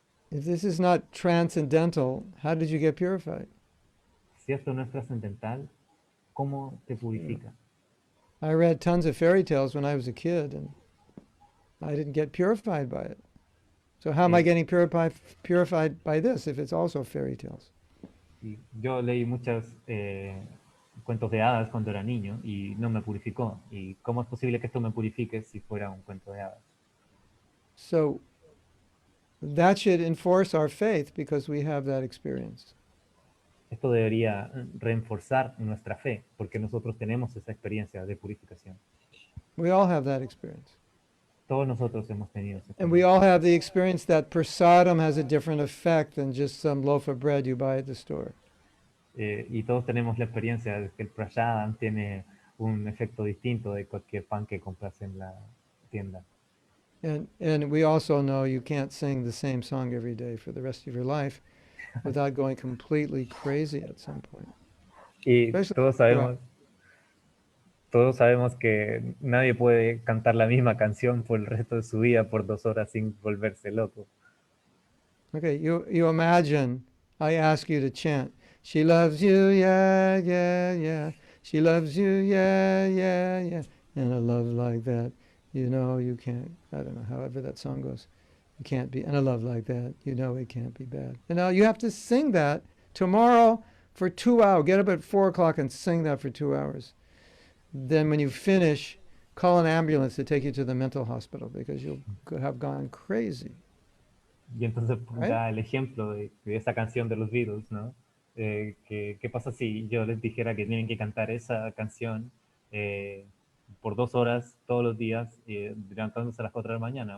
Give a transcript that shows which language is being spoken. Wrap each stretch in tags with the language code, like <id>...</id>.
<en>If this is not transcendental, how did you get purified?</en> <es>Si esto no es trascendental, ¿cómo te purifica?</es> <en>I read tons of fairy tales when I was a kid, and I didn't get purified by it. So how am I</en> <es>Sí.</es> <en>getting purified by this if it's also fairy tales?</en> <es>Y yo leí muchos cuentos de hadas cuando era niño y no me purificó. ¿Y cómo es posible que esto me purifique si fuera un cuento de hadas?</es> <en>So that should enforce our faith because we have that experience.</en> <es>Esto debería reforzar nuestra fe porque nosotros tenemos esa experiencia de purificación.</es> <en>We all have that experience.</en> <es>Todos nosotros hemos tenido esa</es> <en>And we</en> <es>experiencia.</es> <en>all have the experience that prasadam has a different effect than just some loaf of bread you buy at the store.</en> <es>Y todos tenemos la experiencia de que el prashadam tiene un efecto distinto de cualquier pan que compras en la tienda.</es> <en>And we also know you can't sing the same song every day for the rest of your life without going completely crazy at some point.</en> <es>Y</es> <en>Especially</en> <es>todos</es> <en>if you're</en> <es>sabemos, todos sabemos que nadie puede cantar la misma canción por el resto de su vida por 2 horas sin volverse loco.</es> <en>Okay, you imagine I ask you to chant, she loves you, yeah, yeah, yeah. She loves you, yeah, yeah, yeah. And a love like that, you know you can't, I don't know, however that song goes. You can't be, and a love like that, you know it can't be bad. And now you have to sing that tomorrow for 2 hours. Get up at 4 o'clock and sing that for 2 hours. Then when you finish, call an ambulance to take you to the mental hospital because you'll have gone crazy.</en> <es>Y entonces</es> <en>Right?</en> <es>da el ejemplo de esa canción de los Beatles, ¿no? ¿Qué pasa si yo les dijera que tienen que cantar esa canción por 2 horas todos los días, levantándose a las 4 de la mañana?</es>